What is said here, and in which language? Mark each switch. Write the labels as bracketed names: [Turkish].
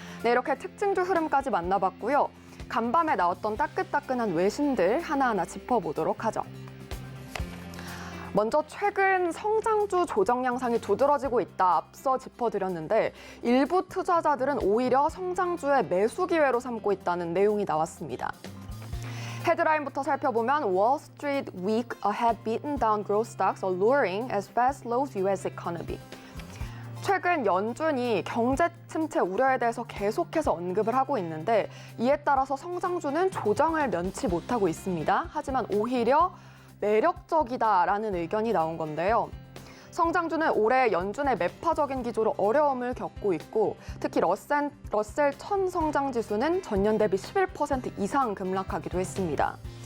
[Korean] 네, 이렇게 특징주 흐름까지 만나봤고요. 간밤에 나왔던 따끈따끈한 외신들 하나하나 짚어보도록 하죠. 먼저 최근 성장주 조정 양상이 두드러지고 있다 앞서 짚어드렸는데 일부 투자자들은 오히려 성장주의 매수 기회로 삼고 있다는 내용이 나왔습니다. 헤드라인부터 살펴보면 [English] Wall Street week ahead beaten down growth stocks alluring as fast slows U.S. economy. [Korean] 최근 연준이 경제 침체 우려에 대해서 계속해서 언급을 하고 있는데 이에 따라서 성장주는 조정을 면치 못하고 있습니다. 하지만 오히려 매력적이다라는 의견이 나온 건데요. 성장주는 올해 연준의 매파적인 기조로 어려움을 겪고 있고 특히 러셀 1000 성장지수는 전년 대비 11% 이상 급락하기도 했습니다.